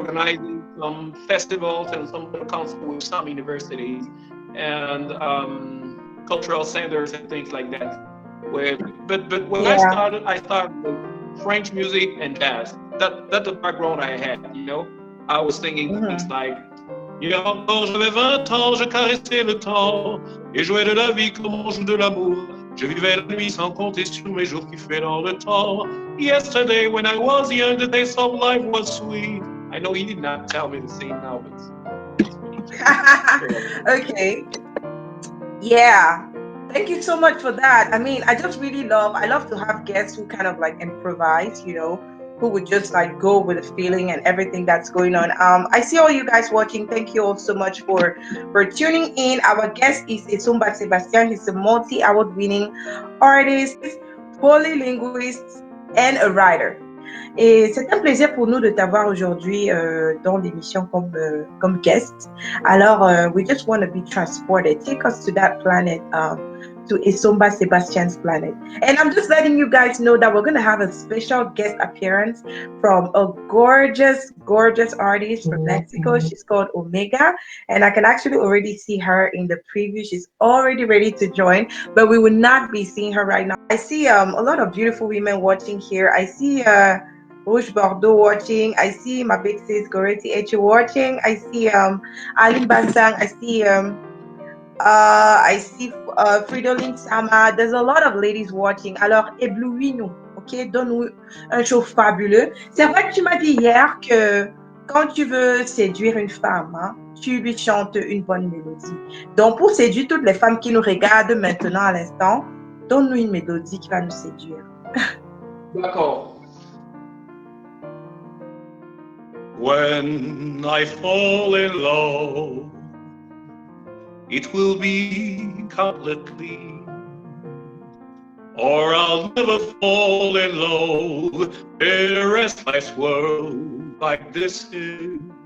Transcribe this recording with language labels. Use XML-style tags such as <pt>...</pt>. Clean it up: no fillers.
<en>organizing some festivals and some little concerts with some universities and cultural centers and things like that. But when Yeah. I started with French music and jazz. That's the background I had. I was singing things Mm-hmm.</en> <fr>like, quand j'avais 20 ans, je caressais le temps et jouais de la vie comme on joue de l'amour. Je vivais la nuit sans compter sur mes jours qui fait dans le temps.</fr> <en>Yesterday, when I was young, the taste of life was sweet. I know he did not tell me to sing now, but it's pretty cool. Okay. Yeah. Thank you so much for that. I mean, I love to have guests who kind of like improvise, who would just like go with the feeling and everything that's going on. I see all you guys watching. Thank you all so much for tuning in. Our guest is Essomba Sebastien. He's a multi-award winning artist, polylinguist, and a writer.</en> <fr>Et c'est un plaisir pour nous de t'avoir aujourd'hui dans l'émission comme guest.</fr> <en>Alors, we just want to be transported. Take us to that planet, to Essomba Sebastian's planet. And I'm just letting you guys know that we're going to have a special guest appearance from a gorgeous, gorgeous artist from Mexico. She's called Omega. And I can actually already see her in the preview. She's already ready to join, but we will not be seeing her right now. I see a lot of beautiful women watching here. I see Rouge Bordeaux watching. I see my big sis Goreti Eche watching. I see Aline Basang. I see Fridolin Sama. There's a lot of ladies watching.</en> <fr>Alors, éblouis-nous, ok? Donne-nous un show fabuleux. C'est vrai que tu m'as dit hier que quand tu veux séduire une femme, hein, tu lui chantes une bonne mélodie. Donc, pour séduire toutes les femmes qui nous regardent maintenant à l'instant, donne-nous une mélodie qui va nous séduire. D'accord.</fr> <en>When I fall in love, it will be completely, or I'll never fall in love in a restless world like this is.</en>